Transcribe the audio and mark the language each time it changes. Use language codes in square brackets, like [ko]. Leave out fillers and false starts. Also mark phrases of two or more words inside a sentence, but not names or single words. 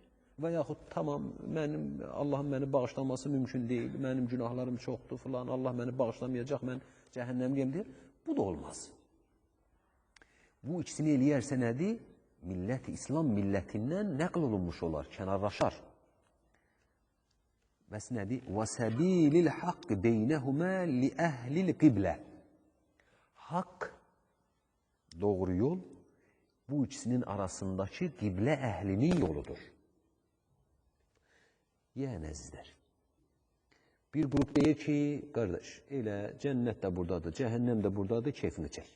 [az] Və yaxud tamam, Allahın məni bağışlaması mümkün deyil, mənim günahlarım çoxdur filan, Allah məni bağışlamayacaq, mən cəhənnəmliyəm deyir. Bu da olmaz. Bu ikisini eləyərsə nədir? İslam millətindən nəql olunmuş olar, kənarlaşar. Bəs nədir? [ar] وَسَبِيلِ الْحَقِّ بَيْنَهُمَا لِأَهْلِ الْقِبْلَةِ. [az] Haqq, doğru yol, bu ikisinin arasındakı qiblə əhlinin yoludur. Yəni əzizlər, bir qrup deyir ki, qardaş, elə cənnət də buradadır, cəhənnəm də buradadır, keyfini çək.